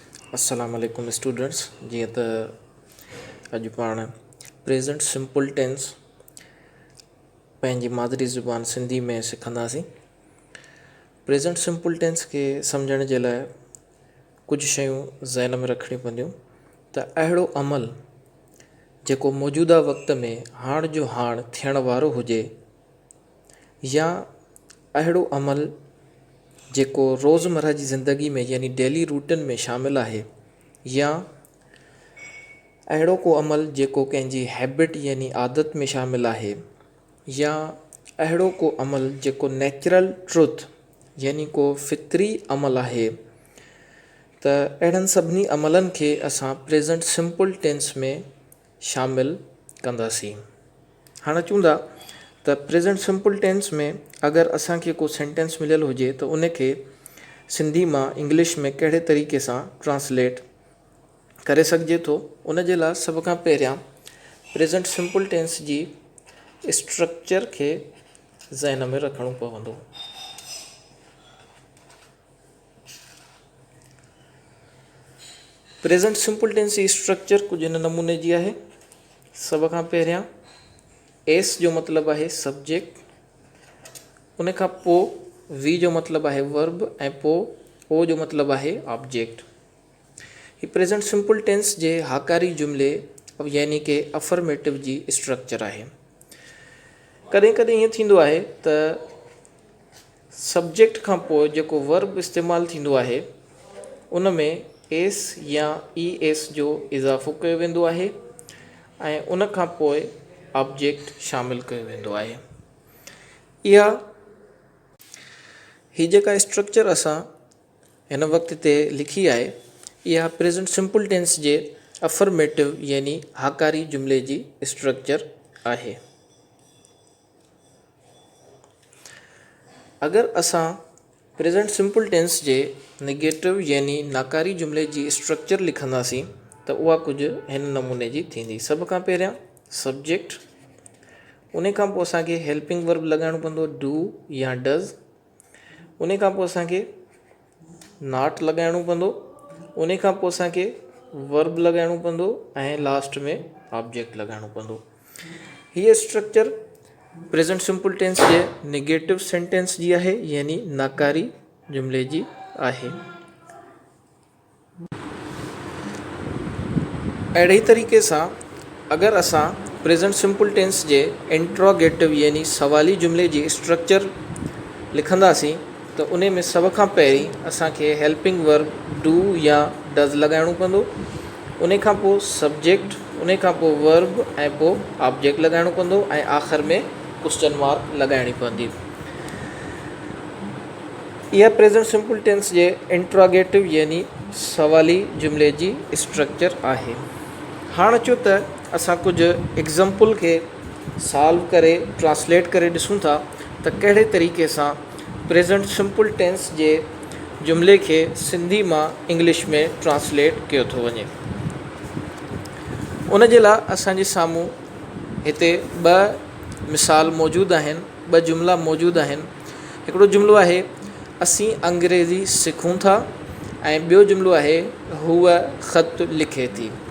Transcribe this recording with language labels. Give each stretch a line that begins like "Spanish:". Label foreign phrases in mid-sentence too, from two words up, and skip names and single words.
Arabic: السلام عليكم स्टूडेंट्स।
Sindhi: जी तो अज पाण
English: present simple tense
Sindhi: पंहिंजी मादरी ज़ुबान सिंधी में सिखंदासीं।
English: present simple tense
Sindhi: के सम्झण जे लाइ कुछ शयूं ज़हन में रखणी पवंदियूं त अहिड़ो अमल जेको मौजूदा वक़्त में हाण जो हाण थियण वारो हुजे या अहिड़ो अमल जेको रोज़मर्रा जी ज़िंदगी में यानी
English: daily routine
Sindhi: में शामिल आहे या अहिड़ो को अमल जेको कंहिंजी हैबिट यानी आदत में शामिल आहे या अहिड़ो को अमल जेको
English: natural truth
Sindhi: यानी को फितरी अमल आहे त अहिड़नि सभिनी अमलनि खे असां
English: present simple tense
Sindhi: में शामिल कंदासीं। हाणे चूंदा त
English: present simple tense
Sindhi: में अगर असांखे को सेंटेंस मिलियल हुजे तो उनखे सिंधी मां इंग्लिश में कहिड़े तरीक़े सां ट्रांसलेट करे सघिजे थो। उन जे लाइ सभ खां पहिरियां
English: present simple tense
Sindhi: जी स्ट्रक्चर खे ज़हन में रखणो पवंदो।
English: present simple tense
Sindhi: जी स्ट्रक्चर कुछ इन नमूने जी आहे। सभ खां पहिरियां एस जो मतलब है सब्जेक्ट, उन खां पोइ वी जो मतलब है वर्ब ऐं पोइ ओ जो मतलब है ऑब्जेक्ट। ये
English: present simple tense
Sindhi: जे हाकारी जुमले यानी के अफर्मेटिव जी स्ट्रक्चर है। कदें कदें ये थींदो आहे त सब्जेक्ट खां पोइ जेको वर्ब इस्तेमाल थींदो आहे उन में एस या ई एस जो इज़ाफ़ो कयो वेंदो आहे ऐं उन खां पोइ ऑब्जेक्ट शामिल कयो वेंदो आहे। ही जेका स्ट्रक्चर असां हिन वक्त ते लिखी आहे यह
English: present simple tense
Sindhi: जे अफर्मेटिव यानी हाकारी जुमले जी स्ट्रक्चर आहे। अगर असां
English: present simple tense
Sindhi: जे नेगेटिव यानी नाकारी जुमले जी स्ट्रक्चर लिखंदासीं तो उहा कुछ हिन नमूने जी थींदी। सब खां पहिरियां सब्जेक्ट, उन खां पोइ असांखे
English: helping verb
Sindhi: लगाइणो पवंदो डू या डज़, उन खां पोइ असांखे नॉट लगाइणो पवंदो, उन खां पोइ असांखे वर्ब लगाइणो पवंदो ऐं लास्ट में ऑब्जेक्ट लगाइणो पवंदो। हीअ स्ट्रक्चर
English: present simple tense
Sindhi: जे नेगेटिव सेंटेंस जी आहे यानी नाकारी जुमले जी आहे। अहिड़े तरीक़े सां अगर असां
English: present simple tense
Sindhi: जे इंट्रोगेटिव यानी सवाली जुमले जी स्ट्रक्चर लिखंदासीं तो उन में सब खां पहिरीं असांखे
English: helping verb
Sindhi: डू या डज़ लगाइणो पवंदो, उन खां पोइ सब्जेक्ट, उन खां पोइ वर्ब ऐं पोइ ऑब्जेक्ट लगाइणो पवंदो ऐं आख़िर में
English: question mark
Sindhi: लगाइणी पवंदी। यह
English: present simple tense
Sindhi: जे इंट्रोगेटिव यानी सवाली जुमले जी स्ट्रक्चर आहे। हाणे अचो त असां कुछ एग्जाम्पल के सॉल्व करे ट्रांसलेट करे ॾिसूं था त कहिड़े तरीक़े सां
English: present simple tense
Sindhi: जे जुमले के सिंधी मां इंग्लिश में ट्रांसलेट किया थो वञे। उन जे लाइ असांजे साम्हूं हिते ॿ मिसाल मौजूद आहिनि, ॿ जुमला मौजूद आहिनि। हिकिड़ो जुमलो आहे असीं अंग्रेज़ी सिखूं था ऐं ॿियो जुमलो आहे हूअ ख़त लिखे थी।